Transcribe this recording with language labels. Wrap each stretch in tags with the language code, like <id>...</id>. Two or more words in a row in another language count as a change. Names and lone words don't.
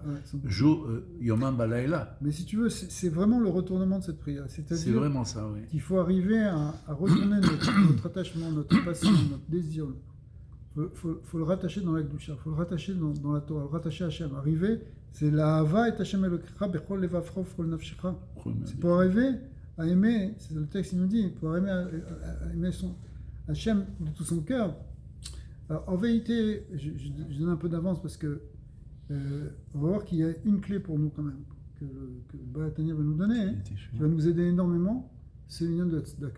<fr>Ouais,</fr> <he>יומם ובלילה.</he> <fr>Mais si tu veux, c'est vraiment le retournement de cette prière. C'est vraiment ça, oui. Qu'il faut arriver à retourner notre attachement, notre passion, notre désir. Faut le rattacher dans l'Akdusha, il faut le rattacher dans la Torah, le rattacher à Hachem. Arriver, c'est</fr> <he>לאהבה את השם אלקיך בכל לבבך ובכל נפשך.</he> <fr>C'est pour arriver à aimer, c'est le texte qui nous dit, pour arriver à aimer Hachem de tout son cœur. Alors, en vérité, je donne un peu d'avance parce que on va voir qu'il y a une clé pour nous quand même, que le Baal Tanya va nous donner, hein, qui va nous aider énormément, c'est l'union de la tzedaka.</fr>